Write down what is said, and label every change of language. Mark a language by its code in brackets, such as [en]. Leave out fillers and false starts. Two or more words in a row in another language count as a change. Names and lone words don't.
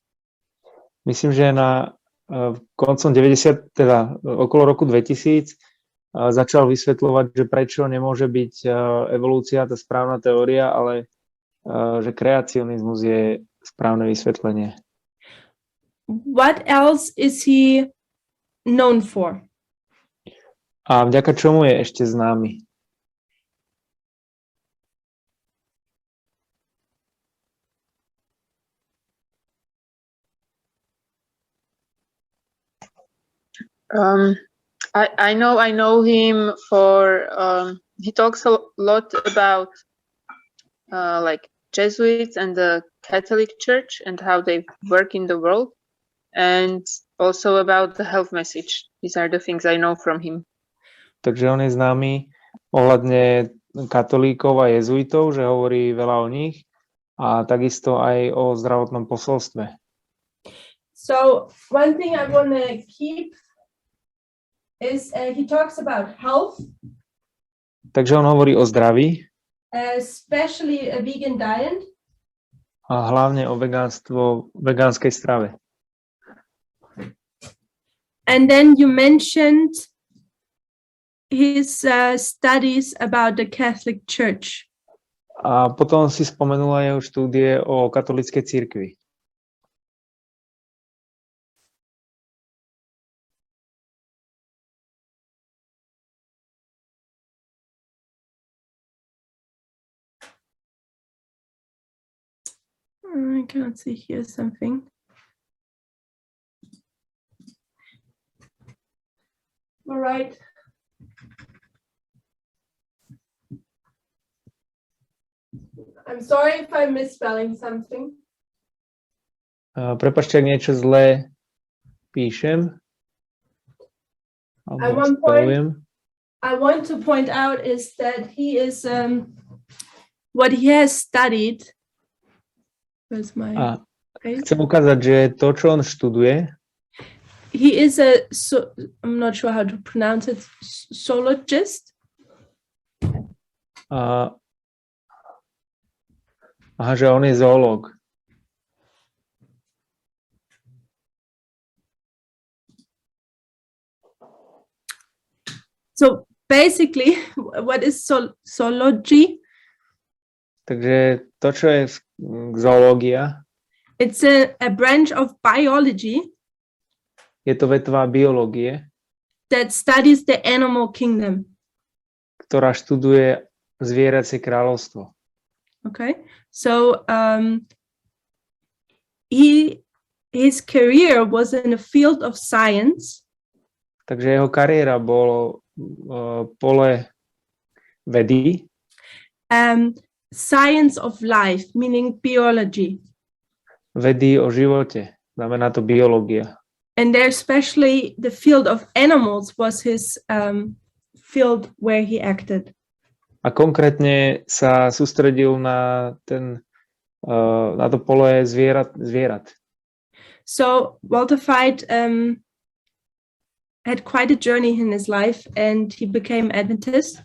[sk] Myslím, že koncom 90, teda okolo roku 2000, začal vysvetľovať, že prečo nemôže byť evolúcia tá správna teória, ale že kreacionizmus je správne vysvetlenie. [en] What else is he known for? [sk] A vďaka čomu je ešte známy? [en] I know him for he talks a lot about like Jesuits and the Catholic Church and how they work in the world, and also about the health message. These are the things I know from him. [sk] Takže on je známy ohľadne katolíkov a jezuitov, že hovorí veľa o nich a takisto aj o zdravotnom posolstve. [en] So one thing I want to keep is he talks about health, [sk] Takže on hovorí o zdraví, [en] especially a vegan diet. [sk] a hlavne o vegánskej strave. [en] And then you mentioned his studies about the Catholic Church. [sk] A potom si spomenula jeho štúdie o katolíckej cirkvi. [en] I cannot see here something. All right. I'm sorry if I'm misspelling something. [sk] Prepáčte, ak niečo zlé píšem. [en] At one point, I want to point out is that he is what he has studied. Where's my page? [sk] Chcem ukázať, že to, čo on študuje, [en] He is I'm not sure how to pronounce it, zoologist. [sk] Že on je zoológ. [en] So basically, what is zoology? [sk] Takže to, čo je zoológia, [en] It's a branch of biology [sk] je to vetva biológie, [en] that studies the animal kingdom. [sk] ktorá študuje zvieracie kráľovstvo. [en] Okay, so his career was in the field of science. [sk] Takže jeho kariéra bolo pole vedy, [en] Science of life, meaning biology. [sk] vedy o živote, znamená to biológia. [en] And there especially the field of animals was his field where he acted. [sk] A konkrétne sa sústredil na na to pole zvierat. [en] So Walter Veith had quite a journey in his life, and he became Adventist.